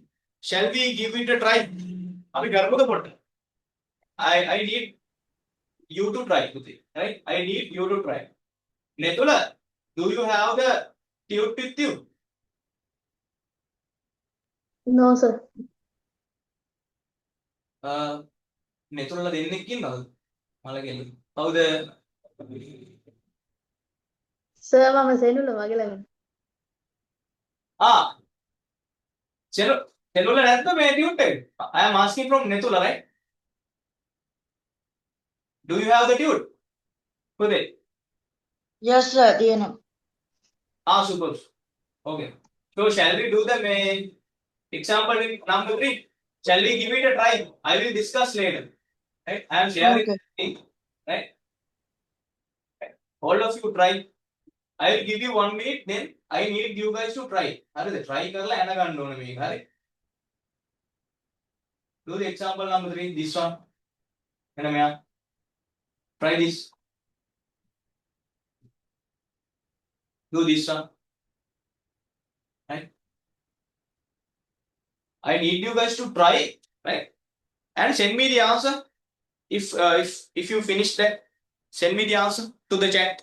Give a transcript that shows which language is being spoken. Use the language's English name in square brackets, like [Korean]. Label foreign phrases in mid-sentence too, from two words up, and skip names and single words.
[English] Shall we give it a try? I need you to try, right? I need you to try. Netula, do you have the tube with you? No, sir. [Sinhala] Netula දෙන්නෙක් ඉන්නවද? මලගෙල. කවුද? Sir, මම සෙනුල මගේ ළඟ. Netula නැත්නම් මේ tube එක. [English] I am asking from Netula, right? Do you have the tube? Puthe. Yes, sir. තියෙනවා. Super. Okay. So shall we do the example number 3? Shall we give it a try? I will discuss later. Right? I am sharing the thing, right? All of you try. I will give you 1 minute, then I need you guys to try. [Sinhala] හරිද? Try කරලා එන ගන්න ඕනේ මේක. හරි? [English] Do the example number 3, this one. [Sinhala] එන මෙයා. [English] Try this. Do this one. Right? I need you guys to try, right? And send me the answer. If you finish that, send me the answer to the chat.